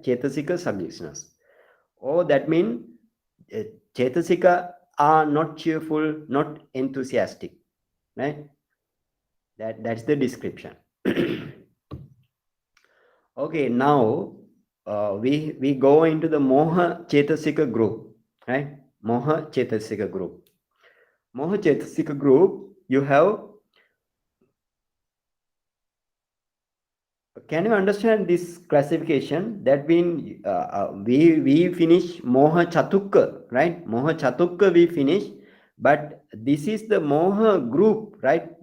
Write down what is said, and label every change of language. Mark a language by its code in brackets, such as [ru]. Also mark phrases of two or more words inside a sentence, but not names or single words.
[en] Chetasika sluggishness. Oh, that means Chetasika are not cheerful, not enthusiastic, right? That's the description. Okay, now we go into the [pi] Moha Chetasika [en] group, right? [pi] Moha Chetasika [en] group. [pi] Moha Chetasika [en] group, you have. Can you understand this classification? That means we finish [pi] Moha Chatukka, [en] right? [pi] Moha Chatukka [en] we finish, but this is the Moha group, right?